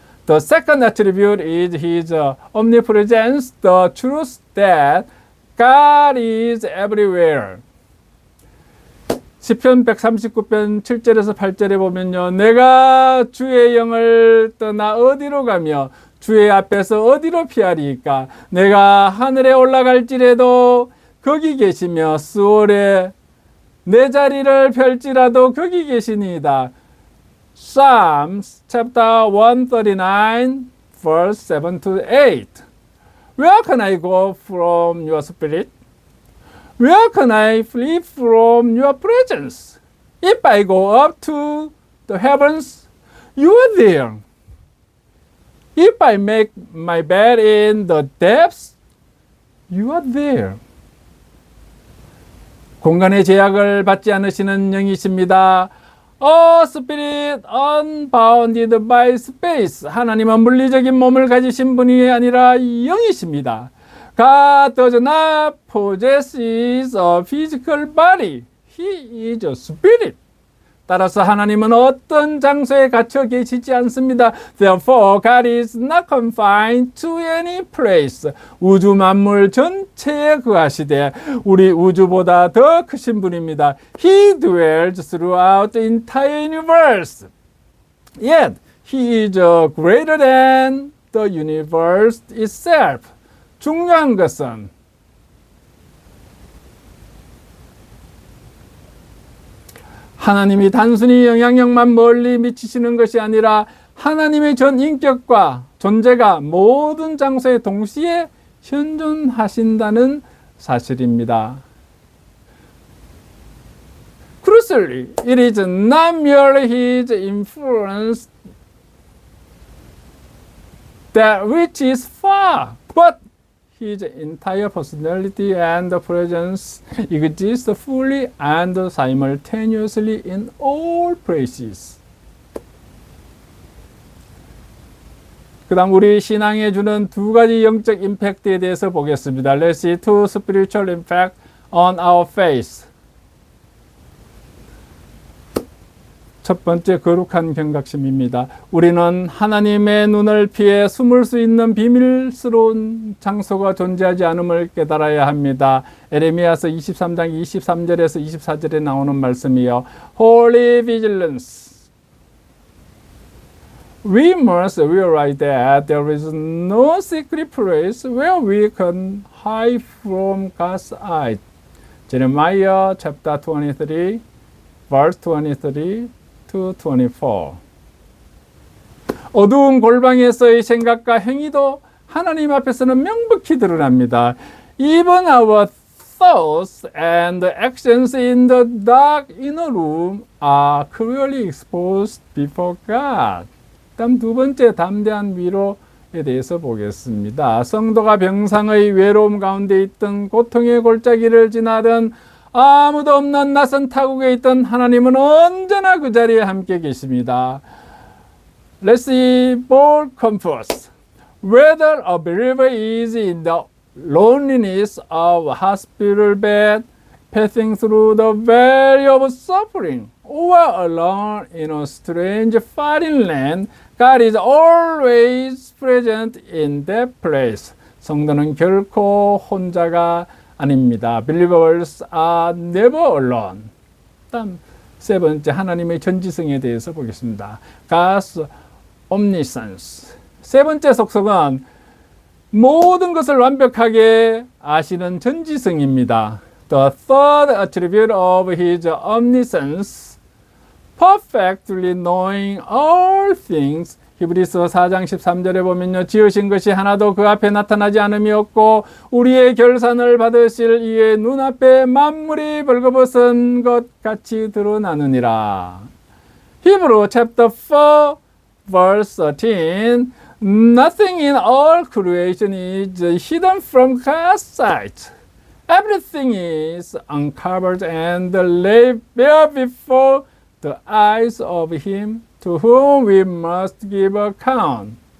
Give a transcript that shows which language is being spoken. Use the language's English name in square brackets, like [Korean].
[English] The second attribute is His omnipresence, the truth that God is everywhere. [Korean] 시편 139편 7절에서 8절에 보면요. 내가 주의 영을 떠나 어디로 가며 주의 앞에서 어디로 피하리까? 내가 하늘에 올라갈지라도 거기 계시며 수월에 내 자리를 펼지라도 거기 계시니이다. [English] Psalms chapter 139 verse 7 to 8. Where can I go from your spirit? Where can I flee from your presence? If I go up to the heavens, you are there. If I make my bed in the depths, you are there. [Korean] 공간의 제약을 받지 않으시는 영이십니다. [English] A spirit unbounded by space. [Korean] 하나님은 물리적인 몸을 가지신 분이 아니라 영이십니다. [English] God does not possess a physical body. He is a spirit. [Korean] 따라서 하나님은 어떤 장소에 갇혀 계시지 않습니다. [English] Therefore, God is not confined to any place. [Korean] 우주 만물 전체에 거하시되 우리 우주보다 더 크신 분입니다. [English] He dwells throughout the entire universe. Yet, He is greater than the universe itself. [Korean] 중요한 것은 하나님이 단순히 영향력만 멀리 미치시는 것이 아니라 하나님의 전 인격과 존재가 모든 장소에 동시에 현존하신다는 사실입니다. [English] Crucially, it is not merely His influence that which is far, but His entire personality and presence exist fully and simultaneously in all places. [Korean] 그 다음 우리 신앙에 주는 두 가지 영적 임팩트에 대해서 보겠습니다. [English] Let's see two spiritual impact on our faith. [Korean] 첫 번째, 거룩한 경각심입니다. 우리는 하나님의 눈을 피해 숨을 수 있는 비밀스러운 장소가 존재하지 않음을 깨달아야 합니다. 에레미야서 23장 23절에서 24절에 나오는 말씀이요. [English] Holy vigilance. We must realize that there is no secret place where we can hide from God's eye. Jeremiah chapter 23, verse 23 to 24. [Korean] 어두운 골방에서의 생각과 행위도 하나님 앞에서는 명백히 드러납니다. [English] Even our thoughts and actions in the dark inner room are clearly exposed before God. [Korean] 다음 두 번째, 담대한 위로에 대해서 보겠습니다. 성도가 병상의 외로움 가운데 있던 고통의 골짜기를 지나던 아무도 없는 낯선 타국에 있던 하나님은 언제나 그 자리에 함께 계십니다. [English] Let's see bold comforts. Whether a believer is in the loneliness of a hospital bed, passing through the valley of suffering, or alone in a strange foreign land, God is always present in that place. [Korean] 성도는 결코 혼자가 아닙니다. [English] Believers are never alone. [Korean] 다음 세 번째, 하나님의 전지성에 대해서 보겠습니다. [English] God's omniscience. [Korean] 세 번째 속성은 모든 것을 완벽하게 아시는 전지성입니다. [English] The third attribute of His omniscience, perfectly knowing all things. [Korean] 히브리서 4장 13절에 보면요, 지으신 것이 하나도 그 앞에 나타나지 않음이 없고 우리의 결산을 받으실 이의 눈앞에 만물이 벌거벗은 것 같이 드러나느니라. [English] 히브리 chapter 4 verse 13. Nothing in all creation is hidden from God's sight. Everything is uncovered and laid bare before the eyes of Him to whom we must give account.